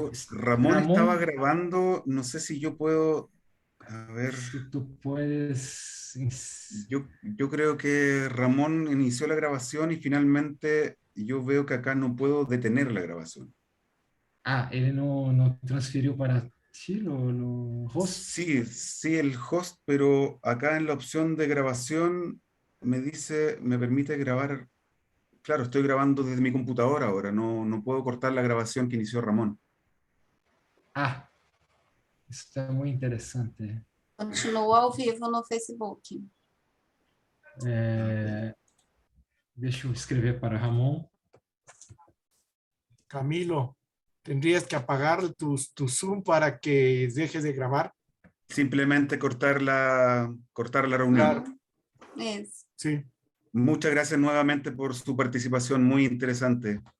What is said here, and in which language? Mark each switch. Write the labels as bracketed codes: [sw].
[es] Ramón estaba grabando, no sé si yo puedo... A ver... Si tú puedes... Yo creo que Ramón inició la grabación y finalmente yo veo que acá no puedo detener la grabación. [pt] Ah, ele não transferiu para ti no host? [es] Sí, el host, pero acá en la opción de grabación me permite grabar. Claro, estoy grabando desde mi computadora ahora, no puedo cortar la grabación que inició Ramón. [pt] Ah, isso é muito interessante. Continua ao vivo no Facebook. Deixa eu escrever para Ramon. [es] Camilo, tendrías que apagar tu Zoom para que dejes de grabar. Simplemente cortar la reunión. Claro. Sí. Muchas gracias nuevamente por su participación, muy interesante.